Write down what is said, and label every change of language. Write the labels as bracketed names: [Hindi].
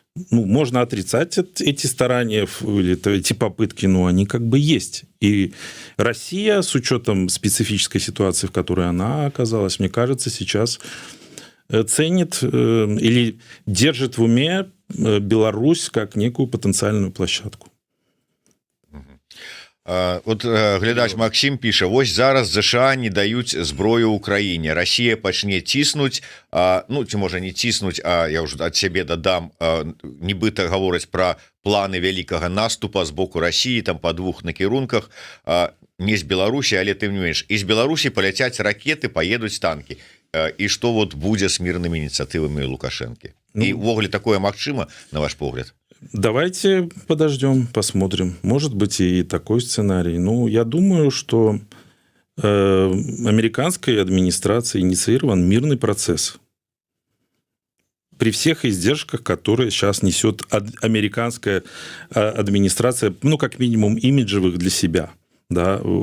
[Russian] Можно отрицать эти старания или эти попытки, но они как бы есть. И Россия, с учетом специфической ситуации, в которой она оказалась, мне кажется, сейчас ценит или держит в уме Беларусь как некую потенциальную площадку. [Belarusian] От глядач Максим піша: вось зараз ЗША не даюць зброю Украіне, Расія пачне ціснуць, ці можа не ціснуць, а я ўжо ад сябе дадам, нібыта гавораць пра планы вялікага наступа з боку Расіі там па двух накірунках, не з Беларусі, але тым не менш, і з Беларусі паляцяць ракеты, паедуць танкі. І што вот будзе з мірнымі ініцыятывамі Лукашэнкі? І ўвогуле такое магчыма, на ваш погляд? [Russian] Давайте подождем, посмотрим. Может быть и такой сценарий. Я думаю, что американской администрацией инициирован мирный процесс. При всех издержках, которые сейчас несет американская администрация, как минимум имиджевых для себя. Да?